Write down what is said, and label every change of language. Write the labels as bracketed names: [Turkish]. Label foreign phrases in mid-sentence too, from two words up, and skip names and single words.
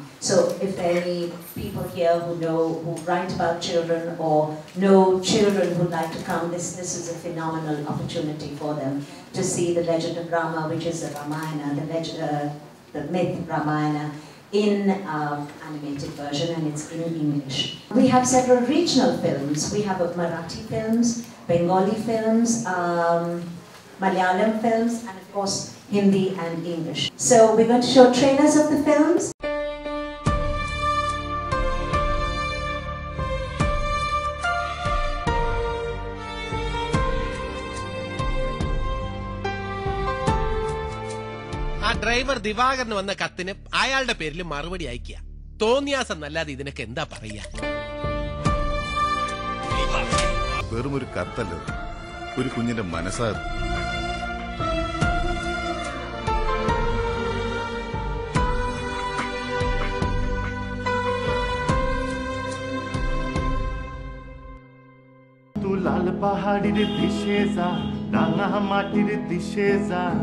[English] So if there are any people here who write about children or know children who'd like to come, this is a phenomenal opportunity for them to see the Legend of Rama, which is the Ramayana, the myth Ramayana in animated version, and it's in English. We have several regional films. We have Marathi films, Bengali films, Malayalam films, and of course Hindi and English. So we're going to show trailers of the films. [Malayalam] ഡ്രൈവർ ദിവാകരന് വന്ന കത്തിന് അയാളുടെ പേരിൽ മറുപടി അയക്കുക. തോന്നിയാസം അല്ലാതെ ഇതിനൊക്കെ എന്താ പറയാ? വെറുമൊരു കത്തല്ല, ഒരു കുഞ്ഞിന്റെ മനസ്സാണ്. [Bangla] তু লাল পাহাড়ির দিশে যা, রাঙা মাটির দিশে যা।